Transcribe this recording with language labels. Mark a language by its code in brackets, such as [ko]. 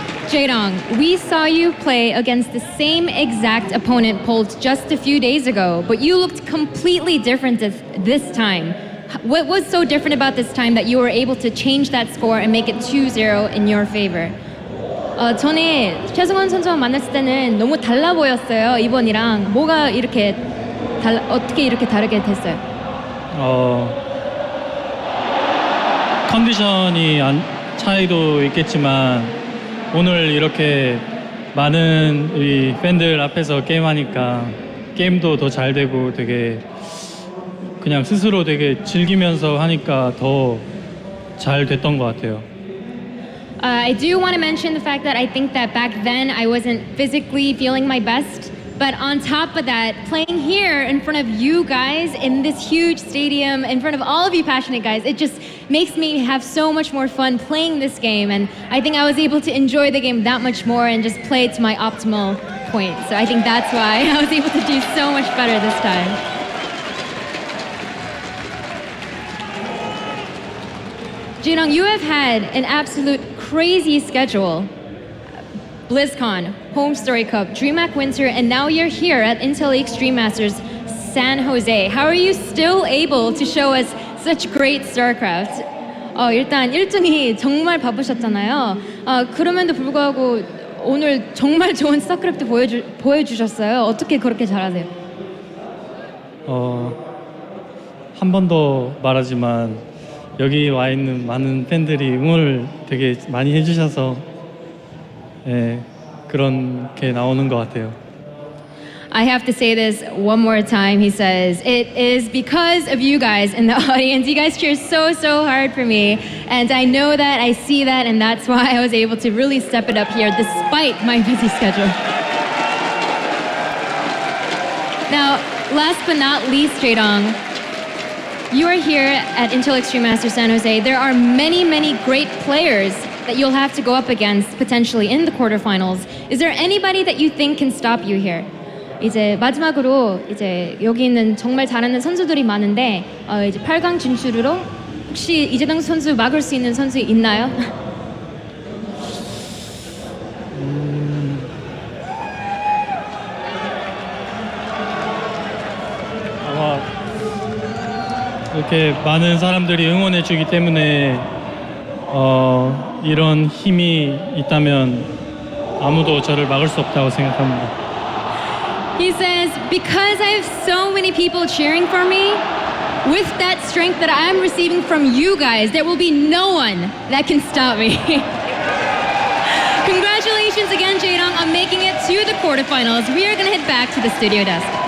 [en] Jaedong, we saw you play against the same exact opponent, Polt, just a few days ago, but you looked completely different this time. What was so different about this time that you were able to change that score and make it 2-0 in your favor? [ko] 저는 최승원 선수와 만났을 때는 너무 달라 보였어요. 이번이랑 뭐가 이렇게 어떻게 이렇게 다르게 됐어요? 컨디션이 차이도 있겠지만 오늘 이렇게 많은 우리 팬들 앞에서 게임하니까 게임도 더 잘 되고 되게 그냥 스스로 되게 즐기면서 하니까 더 잘 됐던 것 같아요. [en] I do want to mention the fact that I think that back then I wasn't physically feeling my best, but on top of that, playing here in front of you guys in this huge stadium, in front of all of you passionate guys, it just makes me have so much more fun playing this game, and I think I was able to enjoy the game that much more and just play it to my optimal point. So I think that's why I was able to do so much better this time. Jaedong, you have had an absolute crazy schedule. BlizzCon, Home Story Cup, DreamHack Winter, and now you're here at Intel Extreme Masters San Jose. How are you still able to show us such great StarCraft? [ko] 일단 일정이 정말 바쁘셨잖아요. 그럼에도 불구하고 오늘 정말 좋은 스타크래프트 보여주셨어요. 어떻게 그렇게 잘하세요? 한 번 더 말하지만 여기 와 있는 많은 팬들이 응원을 되게 많이 해주셔서 그런 게 나오는 것 같아요. [en] I have to say this one more time. He says, it is because of you guys in the audience. You guys cheer so, so hard for me. And I know that, I see that, and that's why I was able to really step it up here despite my busy schedule. Now, last but not least, Jaedong, you are here at Intel Extreme Masters San Jose. There are many, many great players that you'll have to go up against potentially in the quarterfinals. Is there anybody that you think can stop you here? [ko] 이제 마지막으로 이제 여기 있는 정말 잘하는 선수들이 많은데 이제 8강 진출으로 혹시 이재동 선수 막을 수 있는 선수 있나요? 아마 이렇게 많은 사람들이 응원해 주기 때문에 이런 힘이 있다면 아무도 저를 막을 수 없다고 생각합니다. [en] He says, because I have so many people cheering for me, with that strength that I'm receiving from you guys, there will be no one that can stop me. Congratulations again, Jaedong, on making it to the quarterfinals. We are going to head back to the studio desk.